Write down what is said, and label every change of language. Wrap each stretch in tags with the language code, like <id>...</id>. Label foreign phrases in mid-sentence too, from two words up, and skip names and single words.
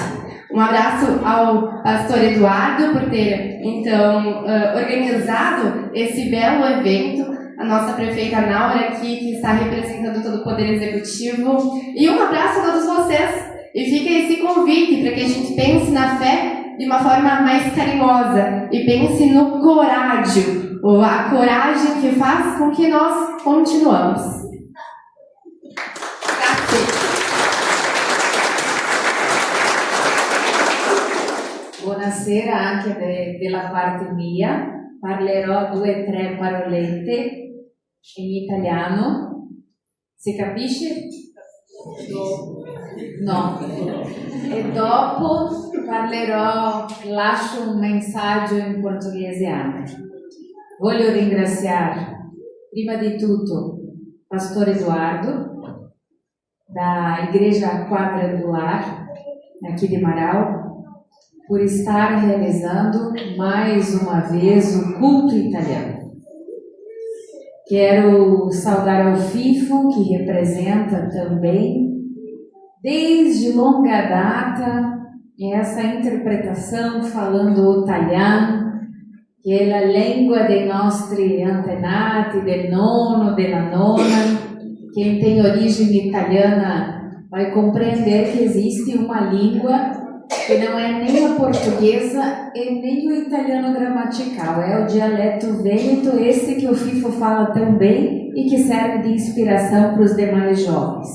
<pt>Um abraço ao pastor Eduardo por ter, então, organizado esse belo evento, a nossa prefeita Naura aqui, que está representando todo o Poder Executivo, e um abraço a todos vocês. E fica esse convite para que a gente pense na fé de uma forma mais carinhosa e pense no corágio, ou a coragem que faz com que nós continuamos.</pt> <it>Buonasera anche della parte mia. Parlerò 2 o 3 parolette in italiano. Si capisce? No. E dopo lascio un messaggio in portoghese anche. Voglio ringraziare prima di tutto</it> <pt>Pastor Eduardo da Igreja Quadrangular aqui de Marau por estar realizando mais uma vez o culto italiano. Quero saudar ao FIFO, que representa também, desde longa data, essa interpretação falando o italiano, que é a língua</pt> <it>dei nostri antenati, del nono, della nona.</it> <pt>Quem tem origem italiana vai compreender que existe uma língua que não é nem a portuguesa e nem o italiano gramatical, é o dialeto vêneto, esse que o FIFO fala tão bem e que serve de inspiração para os demais jovens.</pt>